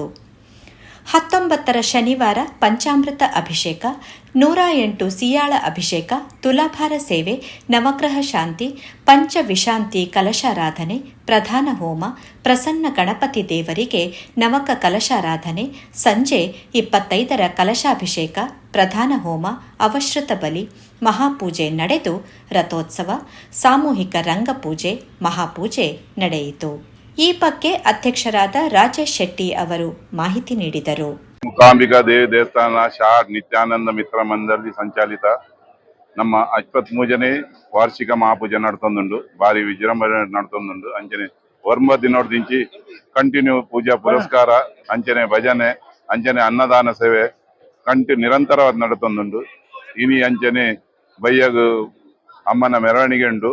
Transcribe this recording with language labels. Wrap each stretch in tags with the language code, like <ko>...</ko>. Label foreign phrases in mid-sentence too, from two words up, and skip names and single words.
<kn>19ರ ಶನಿವಾರ ಪಂಚಾಮೃತ ಅಭಿಷೇಕ, 108 ಸಿಯಾಳ ಅಭಿಷೇಕ, ತುಲಾಭಾರ ಸೇವೆ, ನವಗ್ರಹ ಶಾಂತಿ, ಪಂಚವಿಶಾಂತಿ ಕಲಶಾರಾಧನೆ, ಪ್ರಧಾನ ಹೋಮ, ಪ್ರಸನ್ನ ಗಣಪತಿ ದೇವರಿಗೆ ನವಕ ಕಲಶಾರಾಧನೆ, ಸಂಜೆ 25ರ ಕಲಶಾಭಿಷೇಕ, ಪ್ರಧಾನ ಹೋಮ, ಅವಶ್ರುತ ಬಲಿ, ಮಹಾಪೂಜೆ ನಡೆದು ರಥೋತ್ಸವ, ಸಾಮೂಹಿಕ ರಂಗಪೂಜೆ, ಮಹಾಪೂಜೆ ನಡೆಯಿತು. ಈ ಬಗ್ಗೆ ಅಧ್ಯಕ್ಷರಾದ ರಾಜೇಶ್ ಶೆಟ್ಟಿ ಅವರು ಮಾಹಿತಿ ನೀಡಿದರು.</kn> <tcy>ಮೂಕಾಂಬಿಕಾ ದೇವಿ ದೇವಸ್ಥಾನ ಶಹಾಡ್ ನಿತ್ಯಾನಂದ ಮಿತ್ರ ಮಂಡಳಿ ಸಂಚಾಲಿತ ನಮ್ಮ 53ನೇ ವಾರ್ಷಿಕ ಮಹಾಪೂಜೆ ನಡ್ತೊಂದುಂಡು. ಭಾರಿ ವಿಜೃಂಭಣೆ ನಡ್ತೊಂದುಂಡು. ಅಂಚನೆ 9 ದಿನದಿಂಚಿ ಕಂಟಿನ್ಯೂ ಪೂಜಾ ಪುರಸ್ಕಾರ, ಅಂಚನೆ ಭಜನೆ, ಅಂಚನೆ ಅನ್ನದಾನ ಸೇವೆ ನಿರಂತರವಾಗಿ ನಡ್ತೊಂದುಂಡು. ಇನಿ ಅಂಚನೆ ಬಯ್ಯಗು ಅಮ್ಮನ ಮೆರವಣಿಗೆ ಉಂಡು.</tcy>